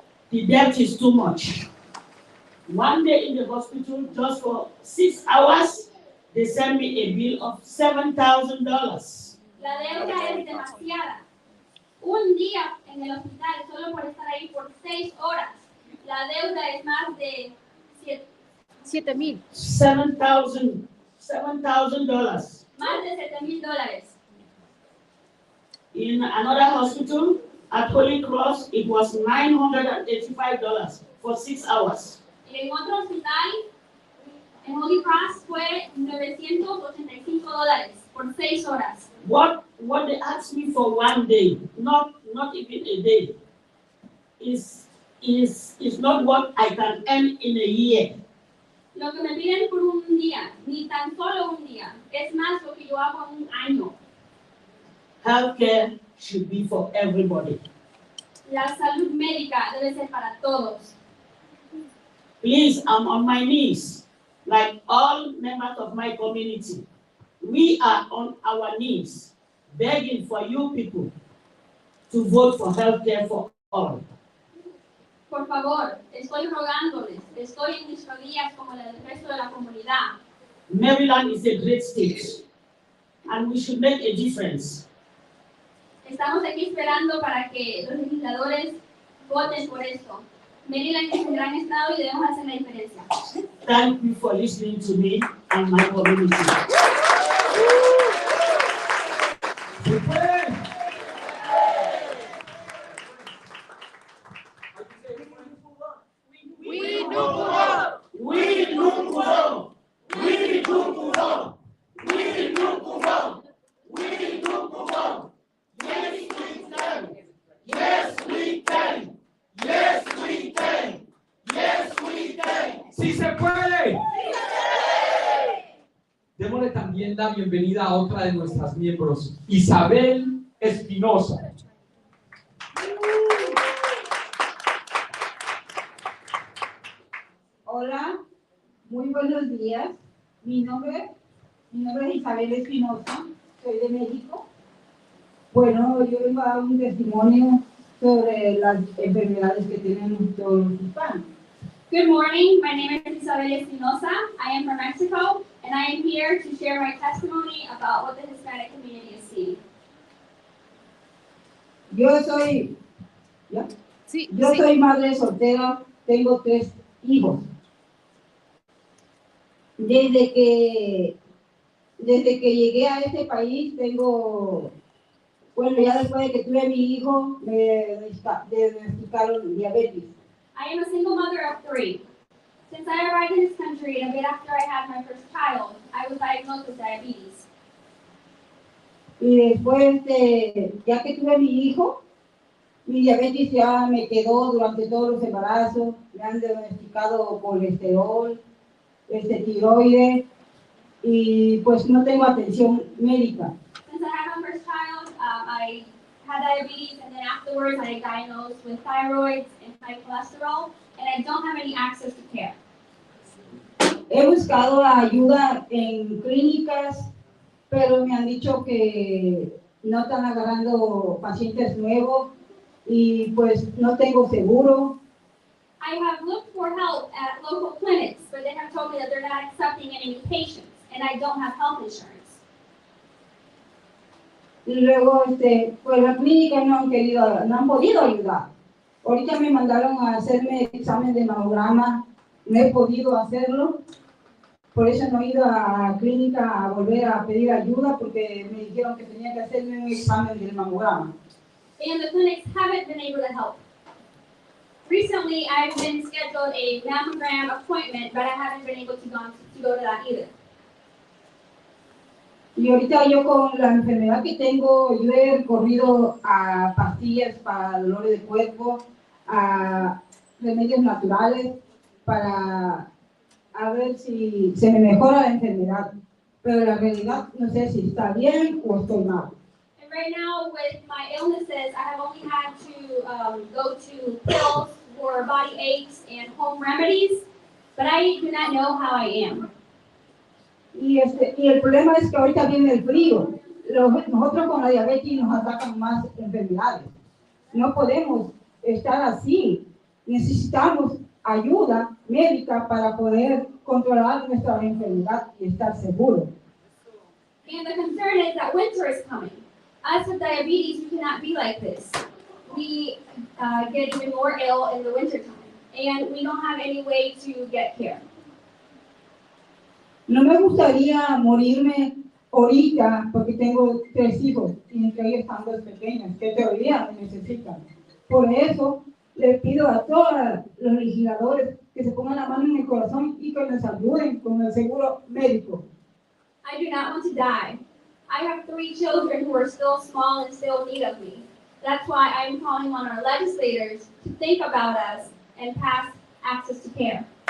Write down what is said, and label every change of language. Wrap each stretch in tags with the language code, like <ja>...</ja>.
<en>The debt is too much. One day in the hospital, just for 6 hours, they sent me a bill of $7,000.</en> <es>La deuda es demasiada. Un día en el hospital, solo por estar ahí por 6 horas, la deuda es más de $7,000. $7,000. más de $7,000.</es> <en>In another hospital, at Holy Cross, it was $985 for 6 hours.</en> <es>Y en otro hospital, en Holy Cross, fue $985 por 6 horas.</es> <en>What they asked me for one day, not even a day, is not what I can earn in a year.</en> <es>Lo que me piden por un día, ni tan solo un día, es más lo que yo hago en un año.</es> <en>Healthcare should be for everybody.</en> <es>La salud médica debe ser para todos.</es> <en>Please, I'm on my knees, like all members of my community. We are on our knees, begging for you people to vote for healthcare for all.</en> <es>Por favor, estoy rogándoles, estoy en mis rodillas como el resto de la comunidad.</es> <en>Maryland is a great state, and we should make a difference.</en> <es>Estamos aquí esperando para que los legisladores voten por esto. Maryland es un gran estado y debemos hacer la diferencia.</es> <en>Thank you for listening to me and my community.</en> <es>¿Se puede? We Nukuvo. We Nukuvo. We Nukuvo. We Nukuvo. We Nukuvo.</es> <en>Yes, we can. Yes, we can. Yes, we can. Yes, we can.</en> <es>¡Sí se puede! Démosle también la bienvenida a otra de nuestras miembros, Isabel Espinosa. Hola, muy buenos días. Mi nombre es Isabel Espinosa, soy de México. Bueno, yo vengo a dar un testimonio sobre las enfermedades que tienen todos los hispanos.</es> <en>Good morning. My name is Isabel Espinosa. I am from Mexico, and I am here to share my testimony about what the Hispanic community is seeing.</en> <es>Yo soy Sí, Yo sí. soy madre soltera, tengo 3 hijos. Desde que llegué a este país ya después de que tuve mi hijo, me diagnosticaron diabetes.</es> <en>I am a single mother of 3. Since I arrived in this country and a bit after I had my first child, I was diagnosed with diabetes.</en> <es>Y después ya que tuve mi hijo, mi diabetes ya me quedó durante todos los embarazos, me han diagnosticado colesterol, tiroides, y pues no tengo atención médica.</es> <en>Since I had my first child, I had diabetes, and then afterwards I diagnosed with thyroid and high cholesterol, and I don't have any access to care.</en> <es>He buscado ayuda en clínicas, pero me han dicho que no están agarrando pacientes nuevos y pues no tengo seguro.</es> <en>I have looked for help at local clinics, but they have told me that they're not accepting any new patients, and I don't have health insurance.</en> <es>Y luego, pues las clínicas no han podido ayudar. Ahorita me mandaron a hacerme examen de mamograma, no he podido hacerlo. Por eso no he ido a la clínica a volver a pedir ayuda, porque me dijeron que tenía que hacerme un examen del mamograma.</es> <en>And the clinics haven't been able to help. Recently, I've been scheduled a mammogram appointment, but I haven't been able to go to that either.</en> <es>Y ahorita yo con la enfermedad que tengo, yo he recurrido a pastillas para dolores de cuerpo, a remedios naturales, para a ver si se me mejora la enfermedad. Pero la realidad no sé si está bien o estoy mal.</es> <en>And right now, with my illnesses, I have only had to go to pills for body aches and home remedies, but I do not know how I am.</en> <es>Y el problema es que ahorita viene el frío. Nosotros con la diabetes nos atacan más enfermedades. No podemos estar así. Necesitamos ayuda médica para poder controlar nuestra enfermedad y estar seguros.</es> <en>And the concern is that winter is coming. Us with diabetes, we cannot be like this. We get even more ill in the winter time, and we don't have any way to get care.</en> <es>No me gustaría morirme ahorita porque tengo 3 hijos y entre ellos están 2 pequeños que todavía me necesitan. Por eso les pido a todos los legisladores que se pongan la mano en el corazón y que nos ayuden con el seguro médico.</es> <en>I do not want to die. I have 3 children who are still small and still in need of me. That's why I'm calling on our legislators to think about us and pass access to care.</en>